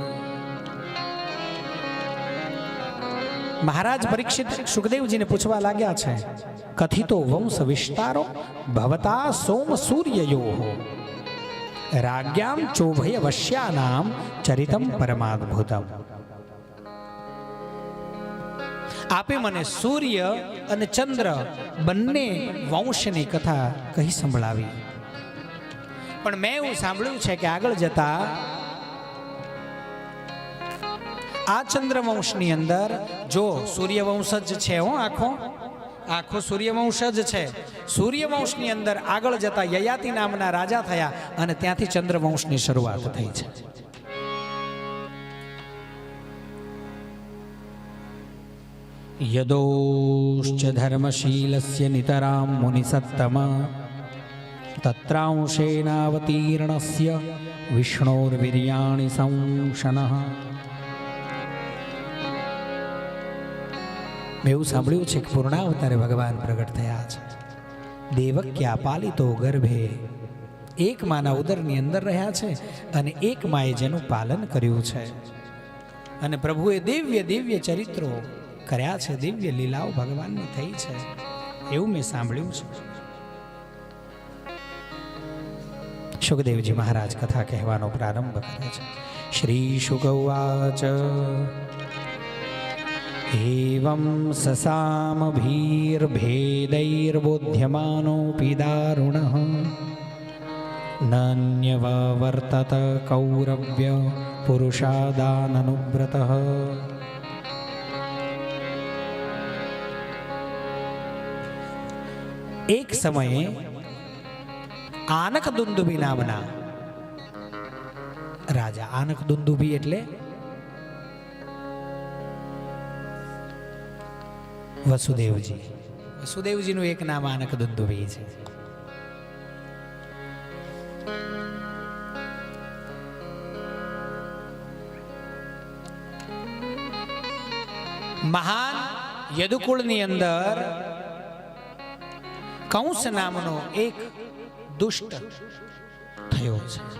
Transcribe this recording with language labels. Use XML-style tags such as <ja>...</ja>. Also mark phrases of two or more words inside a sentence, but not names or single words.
<gu>મહારાજ પરીક્ષિત સુખદેવજીને પૂછવા લાગ્યા છે,</gu> <sa>कथितो वंश विस्तारो भवता सोम सूर्ययोः राज्ञां चोभय वश्यानां चरितं परमाद्भुतम्।</sa> <gu>આપે મને સૂર્ય અને ચંદ્ર બંને વંશની કથા કહી સંભળાવી, પણ મેં એવું સાંભળ્યું છે કે આગળ જતા આ ચંદ્રવંશની અંદર જો સૂર્યવંશ જ છે, આખો સૂર્યવંશ જ છે, સૂર્યવંશની અંદર આગળ જતા યયાતિ નામના રાજા થયા અને ત્યાંથી ચંદ્રવંશની શરૂઆત થઈ છે।</gu> <sa>यदोश्च धर्मशीलस्य नितरां मुनिसत्तमा तत्रांशेनावतीर्णस्य विष्णोर्वीर्याणि संशनः।</sa> <gu>મેં એવું સાંભળ્યું છે કે પૂર્ણાવતારે ભગવાન પ્રગટ થયા છે। દેવક્યા પાલિતો ગર્ભે, એક માના ઉદરની અંદર રહ્યા છે અને એક માએ જેનું પાલન કર્યું છે અને પ્રભુએ દિવ્ય દિવ્ય ચરિત્રો કર્યા છે, દિવ્ય લીલાઓ ભગવાનની થઈ છે, એવું મેં સાંભળ્યું છે। સુખદેવજી મહારાજ કથા કહેવાનો પ્રારંભ કરે છે।</gu> <sa>श्री शुकवाच एवं સસામભીર્ભેदैर्बोध्यमानोऽपि दारुणः नान्यवर्तत कौरव्य पुरुषादाननुव्रतः।</sa> <gu>એક સમયે આનકદુંદુભી નામના રાજા, આનકદુંદુભી એટલે વસુદેવજીનું એક નામ આનકદુંદુભી છે। મહાન યદુકુળની અંદર કંસ નામનો એક દુષ્ટ થયો છે।</gu>